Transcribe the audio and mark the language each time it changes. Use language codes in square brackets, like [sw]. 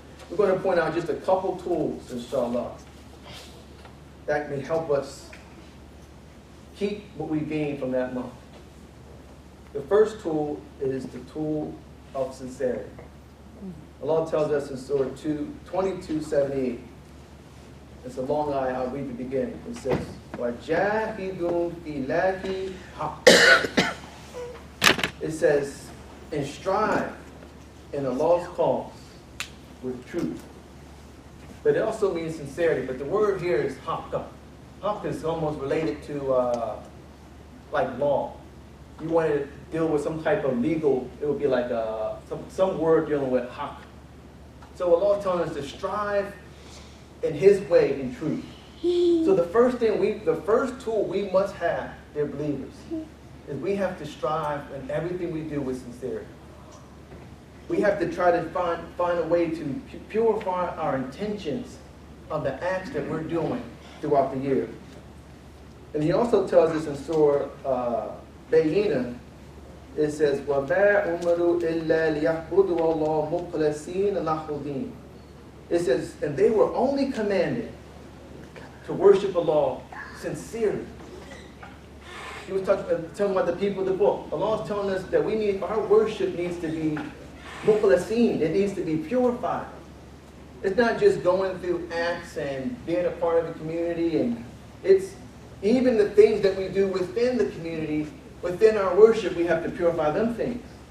[en] We're going to point out just a couple tools, inshallah, that may help us keep what we gain from that month. The first tool is the tool of sincerity. Allah tells us in Surah 22:78. It's a long ayah, I'll read the beginning. It says, [ar] وَجَاهِدُوا فِي اللَّهِ حَقًّا. [en] It says, and strive in Allah's cause with truth. But it also means sincerity. But the word here is haqqa. Haqq is almost related to like law. You want to deal with some type of legal, it would be like some word dealing with haqq. So Allah is telling us to strive in His way in truth. So the first tool we must have, dear believers, is we have to strive in everything we do with sincerity. We have to try to find a way to purify our intentions of the acts that we're doing throughout the year. And He also tells us in Surah Bayyinah, It says, [ar] وَمَا أُمَرُوا إِلَّا لِيَعْبُدُوا اللَّهَ مُخْلَصِينَ لَهُ الدِّينَ. [en] It says, and they were only commanded to worship Allah sincerely. He was talking about the people of the book. Allah is telling us that our worship needs to be mukhlaseen. It needs to be purified. It's not just going through acts and being a part of the community, and it's even the things that we do within the community, within our worship, we have to purify them things.